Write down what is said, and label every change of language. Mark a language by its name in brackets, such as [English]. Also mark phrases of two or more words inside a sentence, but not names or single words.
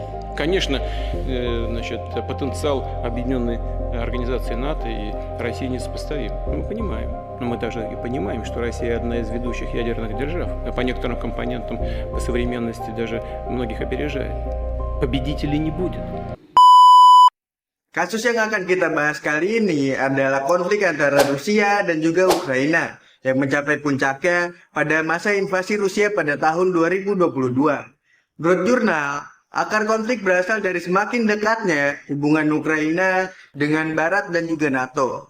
[Russian] Конечно, потенциал объединенной организации НАТО и России несопоставим. Мы понимаем. Но мы даже и понимаем, что Россия одна из ведущих ядерных держав, а по некоторым компонентам по современности даже многих опережает. Победителей не будет. [Indonesian] Kasus yang akan kita bahas kali ini adalah konflik antara Rusia dan juga Ukraina yang mencapai puncaknya pada masa invasi Rusia pada tahun 2022. Menurut jurnal, akar konflik berasal dari semakin dekatnya hubungan Ukraina dengan Barat dan juga NATO.